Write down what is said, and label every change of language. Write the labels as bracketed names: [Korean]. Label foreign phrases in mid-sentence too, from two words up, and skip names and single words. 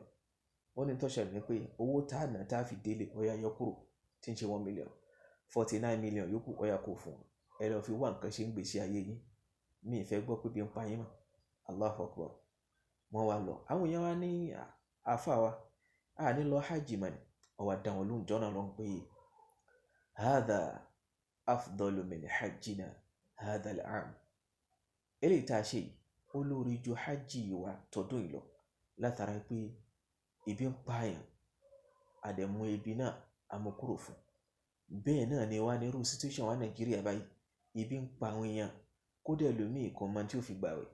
[Yoruba] Ó ní tó ṣẹlẹ̀ ní pé owó tá a ná tá a fi délé ó yá yọ kúrò tí ń ṣe 1 million 49 million yòókù ó yá kó fún un. Ẹ lọ fi wá nǹkan ṣe ń gbèsè ayé yín. Mi ì fẹ́ gbọ́ pé bí ń pa yín mọ́. [Arabic] الله أكبر. [Yoruba] Wọ́n wá lọ. Àwọn èèyàn wá ní àfá wa a ní lọ hajj mọ́ ni. Ó wá dá wọn lóhùn jọ́nà lọ́n pé [Arabic] هذا أفضل من حجنا هذا العام. [Yoruba] Eléyìí tá a ṣe ó lórí ju hajj wa tọdún yìí lọ látara pé ibi ń pààyàn àdẹ̀mú ibi náà amúkúrò fún. Bẹ́ẹ̀ náà ni wá nírú situation wa Nàìjíríà báyìí ibi ń pa àwọn èèyàn kódà ẹlòmíì kò mọ tí ó fi gbààwẹ̀.